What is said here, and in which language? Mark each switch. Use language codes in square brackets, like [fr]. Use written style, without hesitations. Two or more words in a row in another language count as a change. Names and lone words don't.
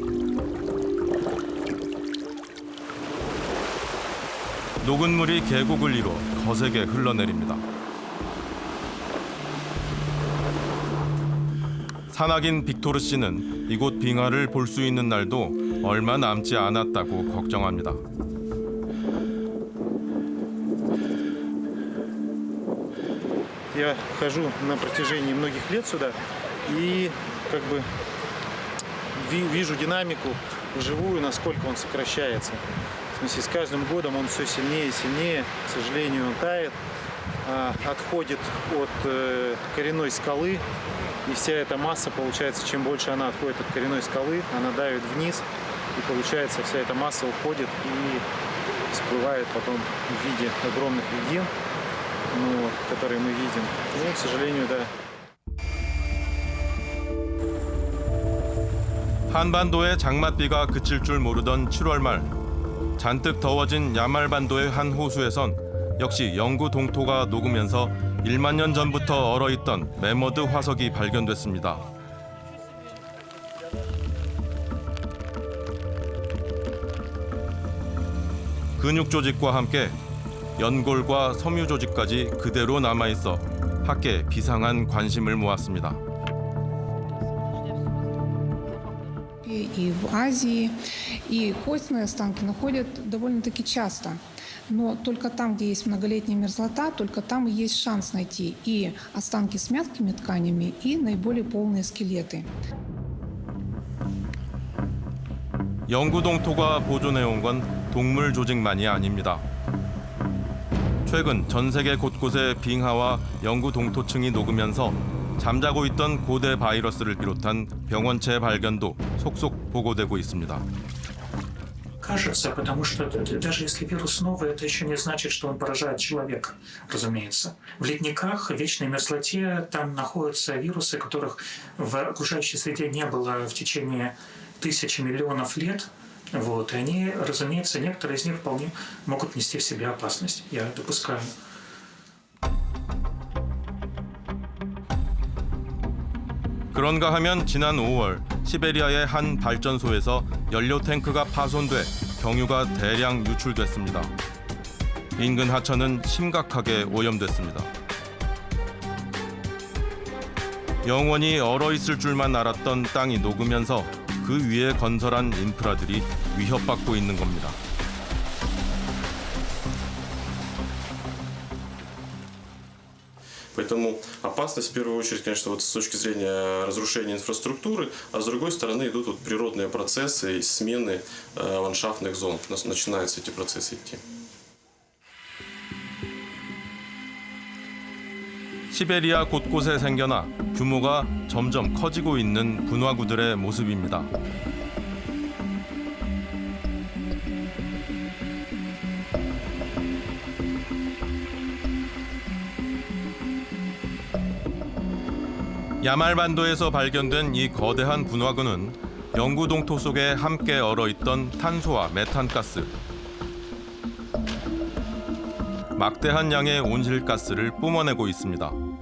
[ko] 녹은 물이 계곡을 이뤄 거세게 흘러내립니다. 산악인 빅토르 씨는 이곳 빙하를 볼 수 있는 날도 얼마 남지 않았다고 걱정합니다. [ru] Я хожу на протяжении многих лет сюда и как бы вижу динамику вживую, насколько он сокращается. В смысле, с каждым годом он все сильнее и сильнее, к сожалению, он тает, отходит от коренной скалы, и вся эта масса, получается, чем больше она отходит от коренной скалы, она давит вниз, и получается, вся эта масса уходит и всплывает потом в виде огромных льдин, которые мы видим. Ну, к сожалению, да. [ko] 한반도의 장맛비가 그칠 줄 모르던 7월 말 잔뜩 더워진 야말반도의 한 호수에선 역시 영구 동토가 녹으면서 1만 년 전부터 얼어있던 매머드 화석이 발견됐습니다. 근육 조직과 함께 연골과 섬유 조직까지 그대로 남아있어 학계에 비상한 관심을 모았습니다. [ru] И в Азии, и костные останки находят довольно-таки часто. Но только там, где есть многолетняя мерзлота, только там и есть шанс найти и останки с мягкими тканями, и наиболее полные скелеты. [ko] 영구 동토가 보존해온 건 동물 조직만이 아닙니다. 최근 전 세계 곳곳에 빙하와 영구 동토층이 녹으면서 잠자고 있던 고대 바이러스를 비롯한 병원체 발견도 속속 보고되고 있습니다. [ru] Кажется, потому что даже если вирус новый, это еще не значит, что он поражает человека, разумеется. В ледниках, в вечной мерзлоте, там находятся вирусы, которых в окружающей среде не было в течение тысяч миллионов лет. И они, разумеется, некоторые из них вполне могут нести в себе опасность. Я допускаю. [ko] 그런가 하면 지난 5월 시베리아의 한 발전소에서 연료 탱크가 파손돼 경유가 대량 유출됐습니다. 인근 하천은 심각하게 오염됐습니다. 영원히 얼어있을 줄만 알았던 땅이 녹으면서 그 위에 건설한 인프라들이 위협받고 있는 겁니다. [ru] Поэтому опасность в первую очередь, конечно, вот с точки зрения разрушения инфраструктуры, а с другой стороны идут вот природные процессы смены ландшафтных зон. У нас начинаются эти процессы идти. [ko] 시베리아 곳곳에 생겨나 규모가 점점 커지고 있는 분화구들의 모습입니다. 야말반도에서 발견된 이 거대한 분화구는 영구 동토 속에 함께 얼어있던 탄소와 메탄가스, 막대한 양의 온실가스를 뿜어내고 있습니다.